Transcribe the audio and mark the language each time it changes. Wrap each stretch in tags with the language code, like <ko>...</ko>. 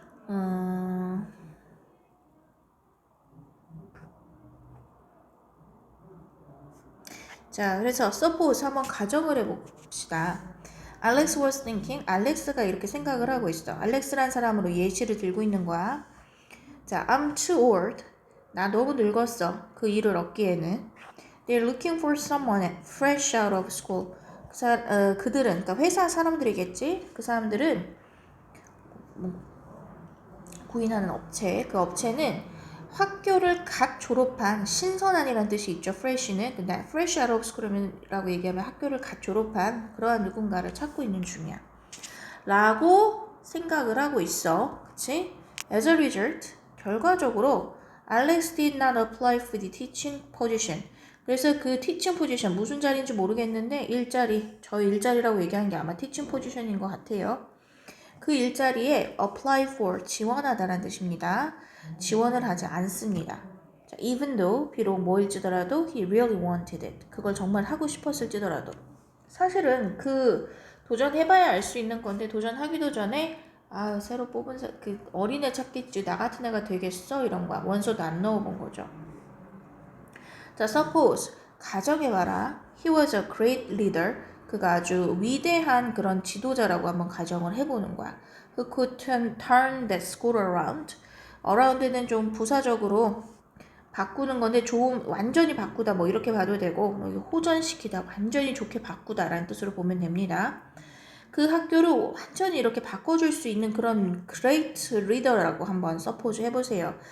<ko>음, 자, 그래서 suppose 한번 가정을 해봅시다.</ko> <en>Alex was thinking.</en> <ko>알렉스가 이렇게 생각을 하고 있어. 알렉스란 사람으로 예시를 들고 있는 거야. 자,</ko> <en>I'm too old.</en> <ko>나 너무 늙었어. 그 일을 얻기에는.</ko> <en>They're looking for someone fresh out of school.</en> <ko>그들은, 그러니까 회사 사람들이겠지? 그 사람들은 구인하는 업체, 그 업체는 학교를 갓 졸업한 신선한이라는 뜻이 있죠. fresh는. 근데 fresh out of school이라고 얘기하면 학교를 갓 졸업한 그러한 누군가를 찾고 있는 중이야. 라고 생각을 하고 있어. 그치?</ko> <en>As a result,</en> <ko>결과적으로</ko> <en>Alex did not apply for the teaching position.</en> <ko>그래서 그 teaching position 무슨 자리인지 모르겠는데 일자리, 저희 일자리라고 얘기한 게 아마 teaching position인 것 같아요. 그 일자리에 apply for, 지원하다라는 뜻입니다. 지원을 하지 않습니다.</ko> <en>자, even though,</en> <ko>비록 뭐일지더라도</ko> <en>he really wanted it.</en> <ko>그걸 정말 하고 싶었을지더라도. 사실은 그 도전해봐야 알 수 있는 건데 도전하기도 전에 새로 뽑은 그 어린애 찾겠지. 나 같은 애가 되겠어? 이런 거야. 원서도 안 넣어본 거죠. 자, suppose, 가정해봐라.</ko> <en>He was a great leader.</en> <ko>그가 아주 위대한 그런 지도자라고 한번 가정을 해보는 거야.</ko> <en>Who could turn that school around.</en> <ko>around는 좀 부사적으로 바꾸는 건데 완전히 바꾸다 뭐 이렇게 봐도 되고 호전시키다, 완전히 좋게 바꾸다라는 뜻으로 보면 됩니다. 그 학교를 완전히 이렇게 바꿔줄 수 있는 그런 great leader라고 한번 suppose 해보세요.</ko>